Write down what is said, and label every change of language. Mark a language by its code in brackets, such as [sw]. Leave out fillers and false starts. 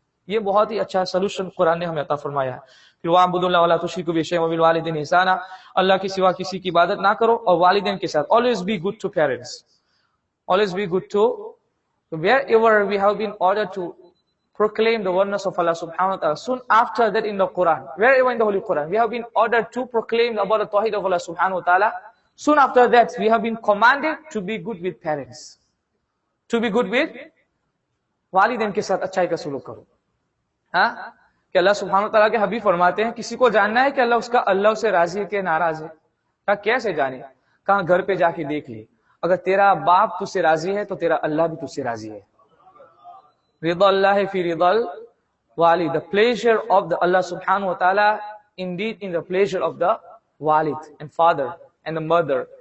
[hi] ये बहुत ही अच्छा सोल्यूशन कुरान ने हमें अता फरमाया है। फिर [ar] वाअबुदुल्लाह वला तुश्रिकू बिही शैअन वबिल वालिदैनि इहसाना, [hi] अल्लाह के सिवा किसी की इबादत ना करो और वालिदैन के साथ [en] always be good to [hi] parents, always be good to [en] wherever we have been ordered to proclaim the oneness of Allah subhanahu wa ta'ala. Soon after that in the Quran, wherever in the Holy Quran, we have been ordered to proclaim about the Tawheed of Allah subhanahu wa ta'ala. Soon after that, we have been commanded to be good with parents, to be good with [hi] वालिदैन के साथ अच्छाई का सलूक करो। हाँ, कि अल्लाह सुब्हानहू व तआला के हबीब फरमाते हैं किसी को जानना है कि अल्लाह से राजी है कि नाराज है? कहा कैसे जाने? कहा घर पे जाके देख ले, अगर तेरा बाप तुझसे राजी है तो तेरा अल्लाह भी तुझसे राजी है। [ar] रिदा अल्लाह फी रिदल वालिद, [en] The pleasure of the अल्लाह सुब्हानहू व तआला indeed in the pleasure of the वालिद and father and the mother.